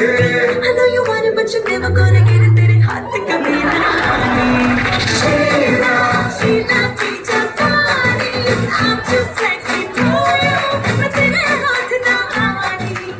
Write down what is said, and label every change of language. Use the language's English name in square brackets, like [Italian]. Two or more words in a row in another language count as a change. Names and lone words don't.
[English] I know you want it but you're never gonna get it [Hindi] तेरे हाथ कभी ना आनी [English] Sheila Sheila teacher party I'm too sexy for you [Hindi] मैं तेरे हाथ ना आनी